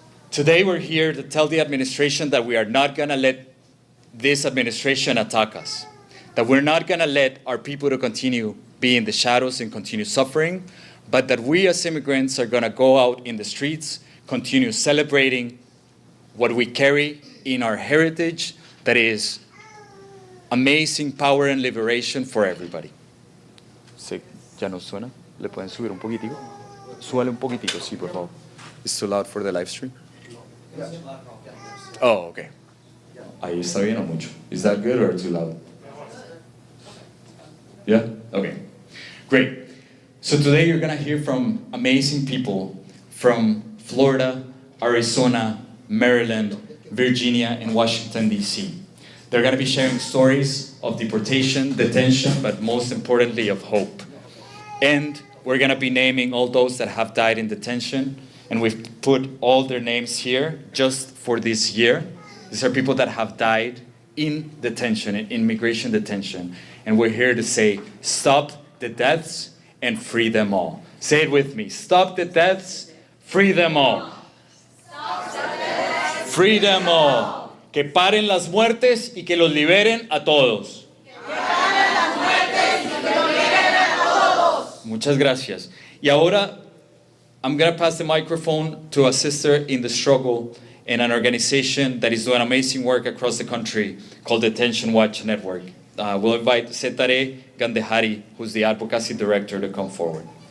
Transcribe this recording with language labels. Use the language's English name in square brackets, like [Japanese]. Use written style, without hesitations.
[English] Today, we're here to tell the administration that we are not going to let this administration attack us, that we're not going to let our people to continue be in the shadows and continue suffering, but that we as immigrants are going to go out in the streets, continue celebrating what we carry in our heritage, that is amazing power and liberation for everybody. [Spanish] Sí, ya no suena. ¿Le pueden subir un poquitico? Súbale un poquitico, sí, por favor. [English] It's too loud for the live stream? Oh, okay. [Spanish] Ahí está bien o mucho? [English] Is that good or too loud? Yeah? Okay. Great. So today you're going to hear from amazing people from Florida, Arizona, Maryland, Virginia, and Washington, D.C. They're going to be sharing stories of deportation, detention, but most importantly of hope. And we're going to be naming all those that have died in detention, and we've put all their names here just for this year. These are people that have died in detention, in immigration detention. And we're here to say, stop the deaths and free them all. Say it with me. Stop the deaths, free them all. Free them all. [Spanish] Que paren las muertes y que los liberen a todos. Muchas gracias. Y ahora, [English] I'm going to pass the microphone to a sister in the struggle in an organization that is doing amazing work across the country called Detention Watch Network. We'll invite Setare Gandehari, who's the advocacy director, to come forward.